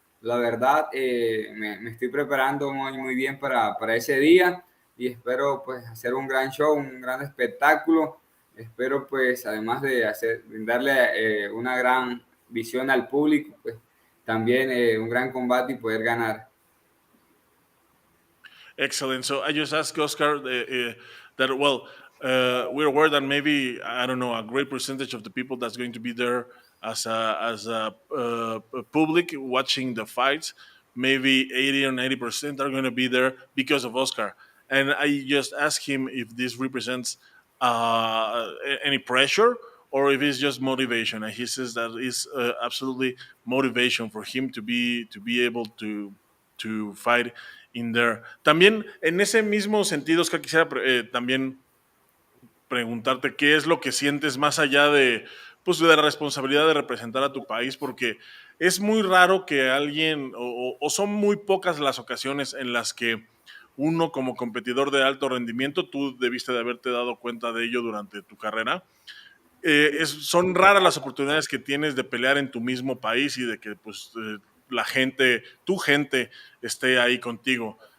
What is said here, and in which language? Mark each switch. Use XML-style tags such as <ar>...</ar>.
<es>La verdad, me estoy preparando muy bien para ese día y espero pues hacer un gran show, un gran espectáculo. Espero pues además de brindarle una gran visión al público, pues también un gran combate y poder ganar.</es> <en>Excellent. So I just asked Oscar that, well, we're aware that maybe, I don't know, a great percentage of the people that's going to be there as a public watching the fights, maybe 80 or 90% are going to be there because of Oscar. And I just asked him if this represents any pressure or if it's just motivation. And he says that it's absolutely motivation for him to be able to fight in there.</en> <es>También en ese mismo sentido, Oscar, quisiera también preguntarte qué es lo que sientes más allá de, pues, de la responsabilidad de representar a tu país, porque es muy raro que alguien, o son muy pocas las ocasiones en las que uno como competidor de alto rendimiento, tú debiste de haberte dado cuenta de ello durante tu carrera, son raras las oportunidades que tienes de pelear en tu mismo país y de que pues la gente, tu gente esté ahí contigo.</es>